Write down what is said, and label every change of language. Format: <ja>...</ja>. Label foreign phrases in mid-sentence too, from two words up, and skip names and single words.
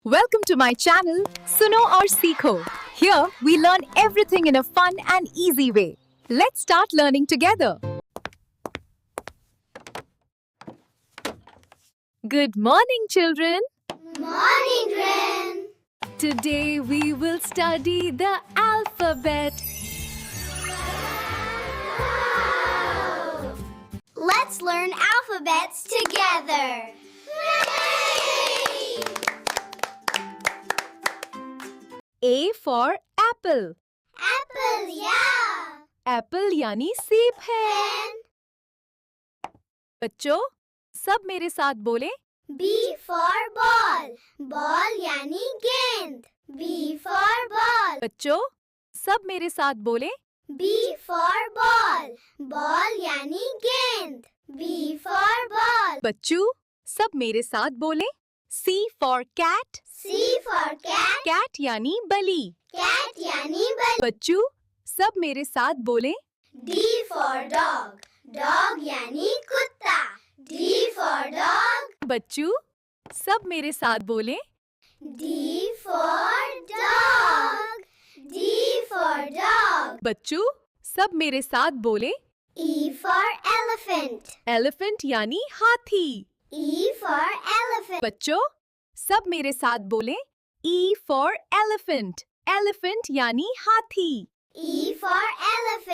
<en>Welcome to my channel,</en> <hi>Suno और सीखो.</hi> <en>Here we learn everything in a fun and easy way. Let's start learning together. Good morning, children. Morning, Ren. Today we will study the alphabet. Let's learn alphabets together. Hooray! A for apple. Apple, yeah.</en> <hi>Apple यानी सेब है.</hi> <en>Pen.</en> <hi>बच्चों, सब मेरे साथ बोलें.</hi> <en>B for ball.</en> <hi>Ball यानी गेंद.</hi> <en>B for ball.</en> <hi>बच्चों, सब मेरे साथ बोलें.</hi> <en>B for ball.</en> <hi>Ball यानी गेंद.</hi> <en>B for ball.</en> <hi>बच्चों, सब मेरे साथ बोलें.</hi> <en>C for cat. C for cat.</en> <hi>Cat यानी बली. Cat यानी बल. बच्चों, सब मेरे साथ बोलें.</hi> <en>D for dog.</en> <hi>Dog यानी कुत्ता.</hi> <en>D for dog.</en> <hi>बच्चों, सब मेरे साथ बोलें.</hi> <en>D for dog. D for dog.</en> <hi>बच्चों, सब मेरे साथ बोलें.</hi> <en>E for elephant.</en> <hi>Elephant यानी हाथी.</hi> <en>E for elephant.</en> <hi>बच्चों, सब मेरे साथ बोलें.</hi> <en>E for elephant.</en> <hi>Elephant यानी हाथी.</hi> <en>E for elephant.</en>